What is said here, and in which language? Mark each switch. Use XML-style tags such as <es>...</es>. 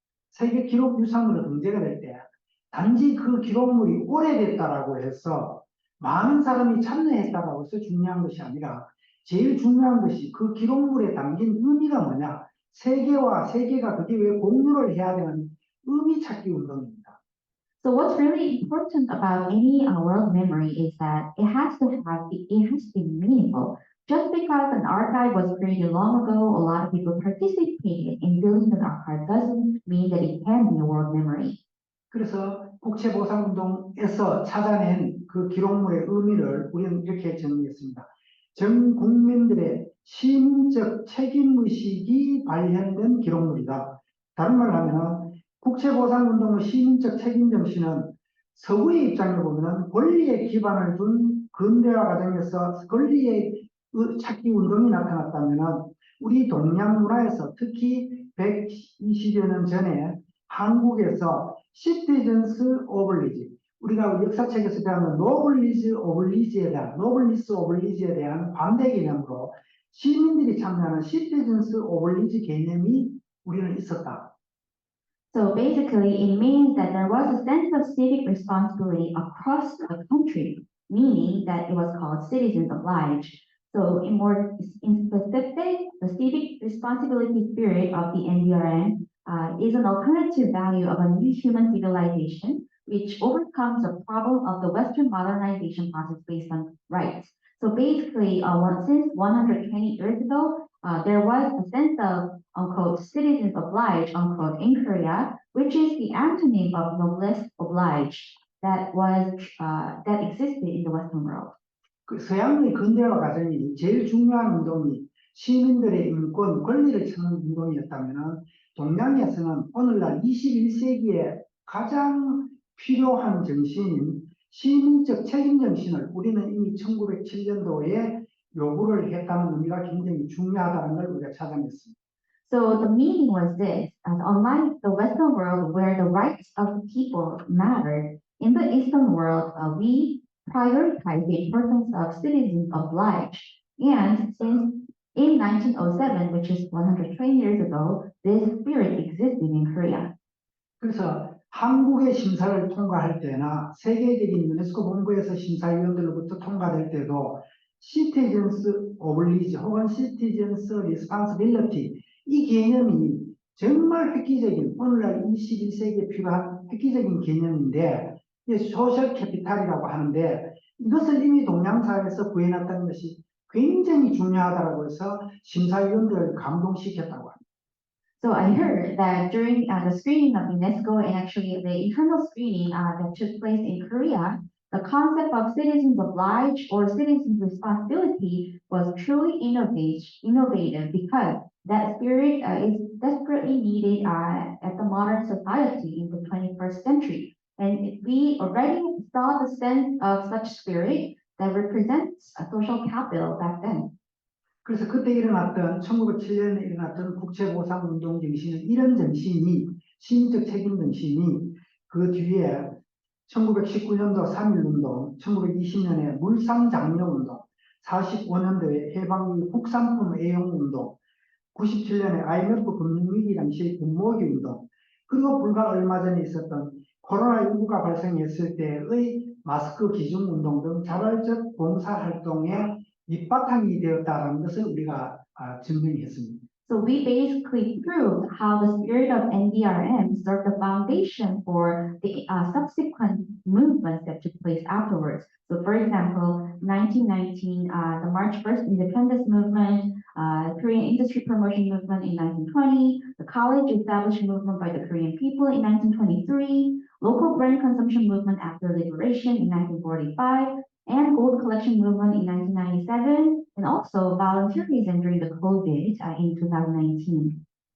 <ko>세계 기록 유산으로 등재가 될 때 단지 그 기록물이 오래됐다라고 해서 많은 사람이 참여했다라고 해서 중요한 것이 아니라 제일 중요한 것이 그 기록물에 담긴 의미가 뭐냐, 세계와 세계가 그게 왜 공유를 해야 되는 의미 찾기 운동입니다.</ko> <en>So what's really important about any world memory is that it has to be meaningful. Just because an archive was created long ago, a lot of people participated in building an archive doesn't mean that it can be a world memory.</en> <ko>그래서 국채보상운동에서 찾아낸 그 기록물의 의미를 우리는 이렇게 정리했습니다. 전 국민들의 시민적 책임의식이 발현된 기록물이다. 다른 말로 하면 국채보상운동의 시민적 책임정신은 서구의 입장을 보면 권리에 기반을 둔 근대화 과정에서 권리의 찾기 운동이 나타났다면 우리 동양 문화에서 특히 120여 년 전에 한국에서 시티즌스 오블리지, 우리가 역사책에서 배우는 노블리스 오블리지에 대한 반대 개념으로 시민들이 참여하는 시티즌스 오블리지 개념이 우리는 있었다.</ko> <en>So basically, it means that there was a sense of civic responsibility across the country, meaning that it was called citizens obliged. So in specific, the civic responsibility spirit of the NDRM is an alternative value of a new human civilization, which overcomes the problem of the Western modernization process based on rights. So basically, since 120 years ago, there was a sense of, unquote, citizens obliged, unquote, in Korea, which is the antonym of noblesse obliged that existed in the Western world.</en> <ko>그 서양의 근대화 과정이 제일 중요한 운동이 시민들의 인권, 권리를 찾는 운동이었다면 동양에서는 오늘날 21세기에 가장 필요한 정신인 시민적 책임 정신을 우리는 이미 1907년도에 요구를 했다는 의미가 굉장히 중요하다는 걸 우리가 찾아냈습니다.</ko> <en>So the meaning was this, as unlike the Western world where the rights of the people mattered, in the Eastern world, we prioritize the importance of citizens obliged. And since in 1907, which is 120 years ago, this spirit existed in Korea.</en> <ko>그래서 한국의 심사를 통과할 때나 세계적인 유네스코 본부에서 심사위원들로부터 통과될 때도 시티즌스 오블리지 혹은 시티즌스 리스폰시빌리티 이 개념이 정말 획기적인 오늘날 21세기에 필요한 획기적인 개념인데 소셜 캐피탈이라고 하는데 이것을 이미 동양사회에서 구해놨다는 것이 굉장히 중요하다고 해서 심사위원들을 감동시켰다고 합니다.</ko> <en>So I heard that during the screening of UNESCO and actually the internal screening that took place in Korea, the concept of citizens obliged or citizens responsibility was truly innovative because that spirit is desperately needed at the modern society in the 21st century. And we already saw the sense of such spirit that represents a social capital back then.</en> <ko>그래서 그때 일어났던 1907년에 일어났던 국채보상운동 정신은 이런 정신이 시민적 책임 정신이 그 뒤에 1919년도 3.1운동, 1920년에 물상장려운동, 45년도에 해방의 국산품 애용운동, 97년에 IMF 금융위기 당시 군모기운동, 그리고 불과 얼마 전에 있었던 코로나19가 발생했을 때의 마스크 기준운동 등 자발적 봉사활동에 밑바탕이 되었다는 것을 우리가 증명했습니다.</ko> <en>So we basically proved how the spirit of NDRM served the foundation for the subsequent movements that took place afterwards. So for example, 1919, the March 1st Independence Movement, Korean Industry Promotion Movement in 1920, the College Establishment Movement by the Korean people in 1923, local grain consumption movement after liberation in 1945, and gold collection movement in 1997, and also volunteerism during the COVID in 2019.</en>